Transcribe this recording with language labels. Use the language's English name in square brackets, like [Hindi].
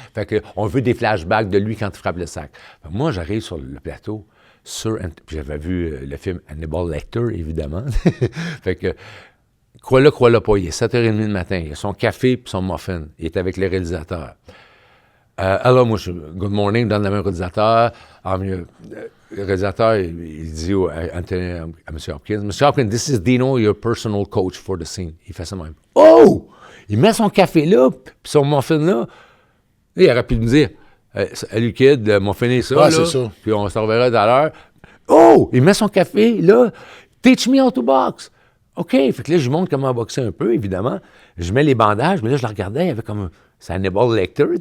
[French] Fait que on veut des flashbacks de lui quand il frappe le sac. Fait que moi, j'arrive sur le plateau, puis j'avais vu le film Hannibal Lecter, évidemment. Fait que, crois-le pas, il est 7h30 le matin, il a son café et son muffin. Il est avec le réalisateur. Alors, moi, [English] good morning, [French] donne la main au réalisateur. Le réalisateur, il dit à M. Hopkins, M. [English] Hopkins, this is Dino, your personal coach for the scene. [French] Il fait ça même. Oh! Il met son café là, puis son muffin là. Il aurait pu me dire, salut kid, muffiné ça, là, c'est ça. puis on se reverra tout à l'heure. Oh! Il met son café là, [English] teach me how to box. [French] OK. Fait que là, je lui montre comment boxer un peu, évidemment. Je mets les bandages, mais là, je le regardais, il y avait comme c'est Hannibal Lecter.